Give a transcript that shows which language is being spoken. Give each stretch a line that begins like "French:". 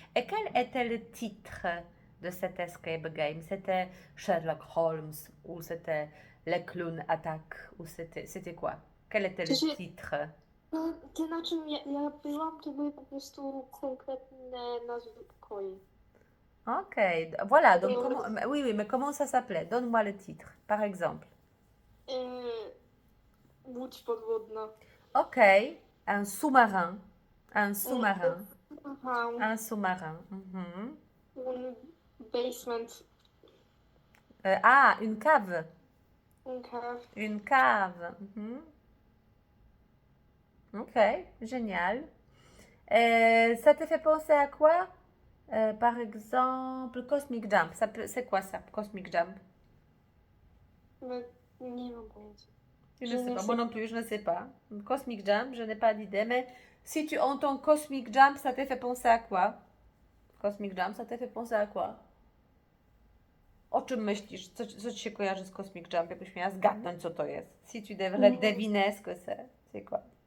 French: Et quel était le titre de cet escape game? C'était Sherlock Holmes ou c'était le clown attack ou c'était quoi? Quel était le titre?
Polish: To na czym ja byłam, to były po prostu konkretne nazwy pokoi.
French: Ok, voilà. Donc oui, oui, mais comment ça s'appelait? Donne-moi le titre, par exemple.
Polish: Łódź podwodna.
French: Ok, un sous-marin. Un sous-marin. Aha. Un sous-marin. Mhm. Un basement. Une cave. Une cave. Une cave. Mhm. Ok, génial. Ça te fait penser à quoi? Par exemple, Cosmic Jump. C'est quoi ça, Cosmic Jump?
Polish: Nie mam pojęcia.
French: Je ne sais pas. Moi non plus, je ne sais pas. Cosmic Jump, je n'ai pas d'idée. Mais si tu entends Cosmic Jump, ça te fait penser à quoi? Cosmic Jump, ça te fait penser à quoi?
Polish: O czym myślisz? Co ci się kojarzy z Cosmic Jump? Jakbyś miała zgadnąć, co to jest.
French: Si tu devrais deviner ce que c'est quoi?